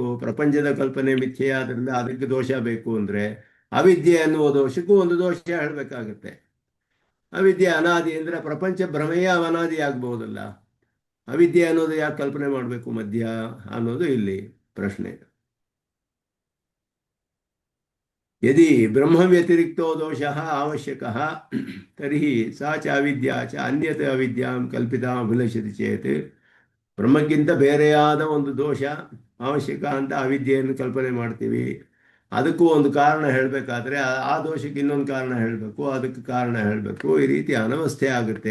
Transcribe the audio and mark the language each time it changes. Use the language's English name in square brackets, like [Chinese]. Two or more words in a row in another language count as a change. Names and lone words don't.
[Kannada] ಪ್ರಪಂಚದ ಕಲ್ಪನೆ ಮಿಥ್ಯೆಯಾದ್ರಿಂದ ಅದಕ್ಕೆ ದೋಷ ಬೇಕು ಅಂದರೆ ಅವಿದ್ಯೆ ಎನ್ನುವ ದೋಷಕ್ಕೂ ಒಂದು ದೋಷ ಹೇಳಬೇಕಾಗತ್ತೆ. ಅವಿದ್ಯೆ ಅನಾದಿ ಅಂದರೆ ಪ್ರಪಂಚ ಭ್ರಮೆಯೇ ಅನಾದಿ ಆಗ್ಬಹುದಲ್ಲ. ಅವಿದ್ಯೆ ಅನ್ನೋದು ಯಾಕೆ ಕಲ್ಪನೆ ಮಾಡಬೇಕು ಮಧ್ಯ ಅನ್ನೋದು ಇಲ್ಲಿ ಪ್ರಶ್ನೆ. [Sanskrit] ಯದಿ ಬ್ರಹ್ಮ ವ್ಯತಿರಿಕ್ತೋ ದೋಷ ಅವಶ್ಯಕ ತರ್ಹಿ ಸಾ ಚ ಅವಿದ್ಯಾ ಚ ಅನ್ಯತ ಅವಿದ್ಯಾಂ ಕಲ್ಪಿತಾ ಅಭಿಲಷತಿ ಚೇತ್. [Kannada] ಬ್ರಹ್ಮಕ್ಕಿಂತ ಬೇರೆಯಾದ ಒಂದು ದೋಷ ಅವಶ್ಯಕ ಅಂತ ಅವಿದ್ಯೆಯನ್ನು ಕಲ್ಪನೆ ಮಾಡ್ತೀವಿ. ಅದಕ್ಕೂ ಒಂದು ಕಾರಣ ಹೇಳಬೇಕಾದ್ರೆ ಆ ದೋಷಕ್ಕೆ ಇನ್ನೊಂದು ಕಾರಣ ಹೇಳಬೇಕು, ಅದಕ್ಕೆ ಕಾರಣ ಹೇಳಬೇಕು. ಈ ರೀತಿ ಅನವಸ್ಥೆ ಆಗುತ್ತೆ.